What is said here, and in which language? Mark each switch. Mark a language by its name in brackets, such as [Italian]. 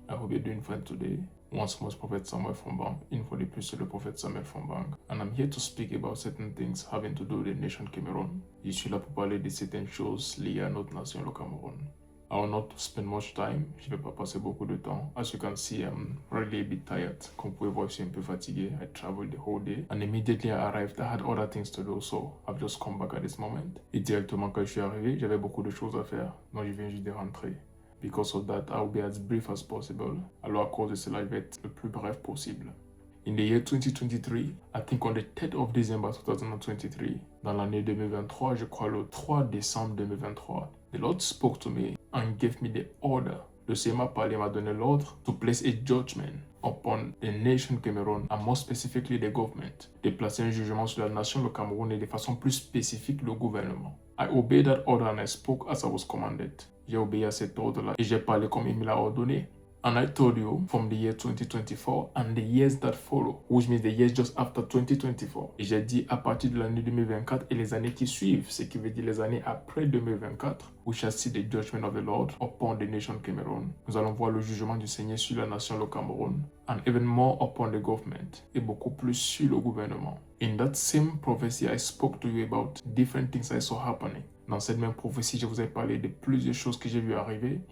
[English] I hope you're doing fine today. Once more, Prophet Samuel from Bang. [French] Info de plus sur le [English] Prophet Samuel from Bang. And I'm here to speak about certain things having to do with the nation Cameroon. [French] Je suis là pour parler de certaines choses liées à notre nation, le Cameroun. [English] I will not spend much time. [French] Je ne vais pas passer beaucoup de temps. [English] As you can see, I'm really a bit tired. [French] Comme vous pouvez voir, je suis un peu fatigué. [English] I traveled the whole day. And immediately I arrived, I had other things to do. So I've just come back at this moment. [French] Et directement quand je suis arrivé, j'avais beaucoup de choses à faire. Donc je viens juste de rentrer. [English] Because of that, I'll be as brief as possible. [French] Alors à cause de cela, je vais être le plus bref possible. [English] In the year 2023, I think on the 3rd of December 2023, [French] dans l'année 2023, je crois le 3 décembre 2023, [English] the Lord spoke to me and gave me the order. [French] Le Seigneur m'a parlé, m'a donné l'ordre [English] to place a judgment upon the nation Cameroon and more specifically the government. [French] De placer un jugement sur la nation, le Cameroun et de façon plus spécifique le gouvernement. [English] I obeyed that order and I spoke as I was commanded. [French] J'ai obéi à cet ordre-là et j'ai parlé comme il me l'a ordonné. [English] And I told you from the year 2024 and the years that follow, which means the years just after 2024. [French] Et j'ai dit à partir de l'année 2024 et les années qui suivent, ce qui veut dire les années après 2024, [English] we shall see the judgment of the Lord upon the nation Cameroon. [French] Nous allons voir le jugement du Seigneur sur la nation, le Cameroun, [English] and even more upon the government, [French] et beaucoup plus sur le gouvernement. [English] In that same prophecy, I spoke to you about different things I saw happening. [French] Dans cette même prophétie, je vous ai parlé de plusieurs choses que j'ai vues arriver.